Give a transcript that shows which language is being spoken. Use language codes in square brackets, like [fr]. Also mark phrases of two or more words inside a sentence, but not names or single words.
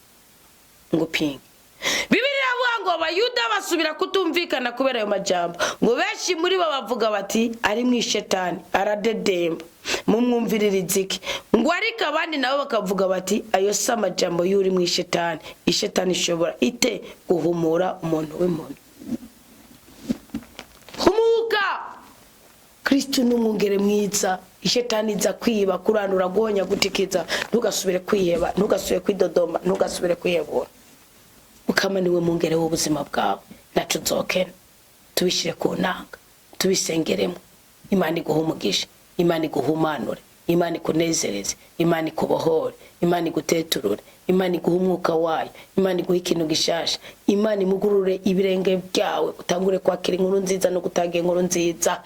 [rn] ngo pinge Bibiliya avuga ngo abayuda basubira kutumvikana kubera ayo majambo ngo benshi muri bo bavuga bati ari mwishetani aradedemba mumwumviririza iki ngo ariko abandi nabo bakavuga bati ayo si amajambo y'uri mwishetani ishetani ishobora ite guhumura umuntu w'umuntu Kristo n'umwungere mwiza. Ishetani iza kwiba, kuranura, gonya, gutikiza. Ntugasubire kwiheba, ntugasubire kwidodoma, ntugasubire kwihebura. Mukama niwe mwungere w'ubuzima bwawe. Naco nzokena tubishire ku nanga, tubisengeremo. Imana iguha umugisha, Imana iguhumanure, Imana ikunezereze, Imana ikubohore, Imana iguteturure, Imana iguha umwuka wayo, Imana iguha ikintu gishasha, Imana imugurure ibirenge byawe utangure kwakira inkuru nziza no gutanga inkuru nziza.